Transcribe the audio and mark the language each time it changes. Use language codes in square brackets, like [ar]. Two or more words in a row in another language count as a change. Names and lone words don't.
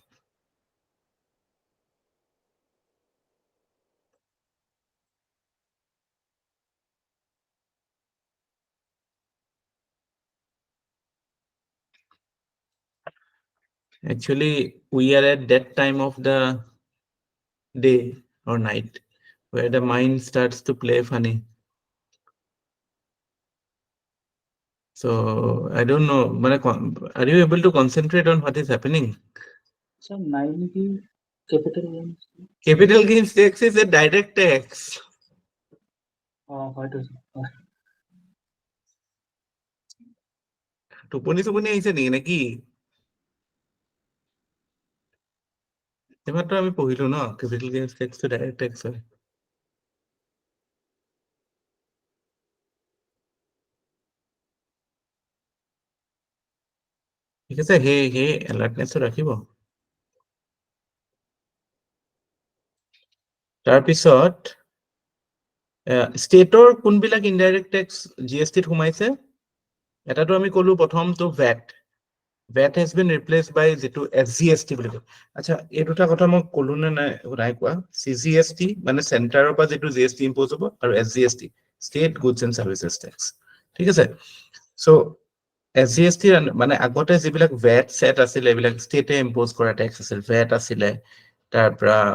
[en] Actually, we are at that time of the day or night where the mind starts to play funny. So I don't know, are you able to concentrate on what is happening? So 90 capital gains. Capital gains tax is a direct tax. [as] হয়তো টোপনি আহিছে নেকি নাকি? এবাৰতো আমি পঢ়িলো ন [en] capital gains tax to direct tax [as] হয়। ঠিক আছে, সেই এলাৰ্টনেছটো ৰাখিব। তাৰপিছত ষ্টেটৰ কোনবিলাক [en] indirect tax [as] জিএছটিত সোমাইছে এটাটো আমি কলো প্ৰথমটো [en] VAT has been replaced by [as] যিটো SGST বুলি কয় আচ্ছা এই দুটা কথা মই কলো নে নাই কোৱা CGST মানে চেণ্টাৰৰ পৰা যিটো GST ইম্পোজ হ'ব আৰু SGST [en] State Goods and Services Tax [as] ঠিক আছে সো SGST মানে আগতে যিবিলাক VAT সেট আছিল এইবিলাক ষ্টেটে ইম্পোজ কৰা টেক্স আছিল VAT আছিলে তাৰ পৰা